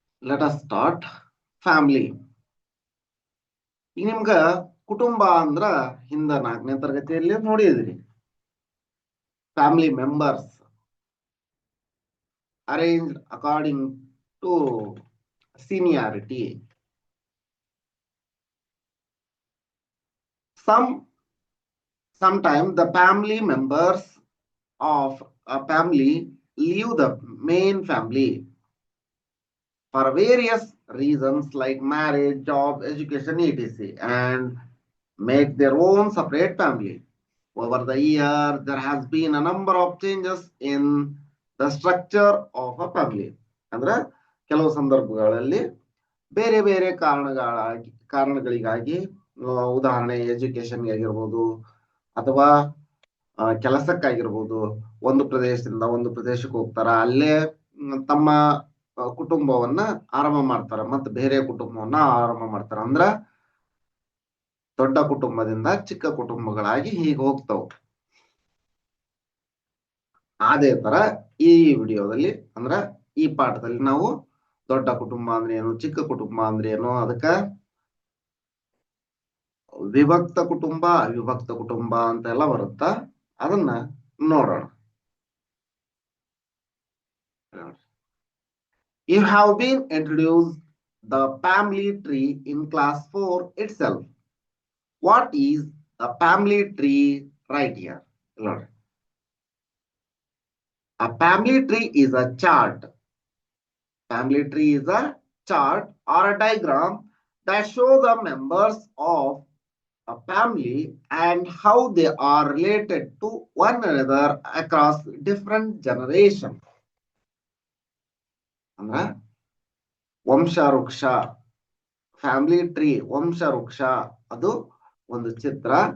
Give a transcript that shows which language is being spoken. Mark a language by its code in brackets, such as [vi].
[en] Let us start. [kn] Family. ಈಗ ನಿಮ್ಗ ಕುಟುಂಬ ಅಂದ್ರ ಹಿಂದ 4ನೇ ತರಗತಿಯಲ್ಲಿ ನೋಡಿದ್ರಿ. [en] Family members arranged according to seniority. Sometimes the family members of a family leave the main family for various reasons like marriage, job, education, etc. and make their own separate family. Over the years, there has been a number of changes in the structure of a family. [kn] ಅಂದ್ರೆ ಕೆಲವು ಸಂದರ್ಭಗಳಲ್ಲಿ ಬೇರೆ ಬೇರೆ ಕಾರಣಗಳಿಗಾಗಿ ಉದಾಹರಣೆ ಎಜುಕೇಶನ್ಗೆ ಆಗಿರ್ಬೋದು ಅಥವಾ ಕೆಲಸಕ್ಕಾಗಿರ್ಬೋದು ಒಂದು ಪ್ರದೇಶದಿಂದ ಒಂದು ಪ್ರದೇಶಕ್ಕೆ ಹೋಗ್ತಾರ, ಅಲ್ಲೇ ತಮ್ಮ ಕುಟುಂಬವನ್ನ ಆರಂಭ ಮಾಡ್ತಾರ ಮತ್ತೆ ಬೇರೆ ಕುಟುಂಬವನ್ನ ಆರಂಭ ಮಾಡ್ತಾರ. ಅಂದ್ರ ದೊಡ್ಡ ಕುಟುಂಬದಿಂದ ಚಿಕ್ಕ ಕುಟುಂಬಗಳಾಗಿ ಹೀಗೆ ಹೋಗ್ತಾವ. ಅದೇ ತರ ಈ ವಿಡಿಯೋದಲ್ಲಿ ಅಂದ್ರ ಈ ಪಾಠದಲ್ಲಿ ನಾವು ದೊಡ್ಡ ಕುಟುಂಬ ಅಂದ್ರೆ ಏನು, ಚಿಕ್ಕ ಕುಟುಂಬ ಅಂದ್ರೆ ಏನು, ಅದಕ್ಕ ವಿಭಕ್ತ ಕುಟುಂಬ ಅವಿಭಕ್ತ ಕುಟುಂಬ ಅಂತೆಲ್ಲ ಬರುತ್ತ, ಅದನ್ನ ನೋಡೋಣ. [en] You have been introduced the family tree in class 4 itself. What is a family tree right here? Lord. A family tree is a chart. Family tree is a chart or a diagram that shows the members of a family and how they are related to one another across different generations. [kn] ಅಂದ್ರ ವಂಶವೃಕ್ಷ, family tree, ವಂಶವೃಕ್ಷ ಅದು ಒಂದು ಚಿತ್ರ.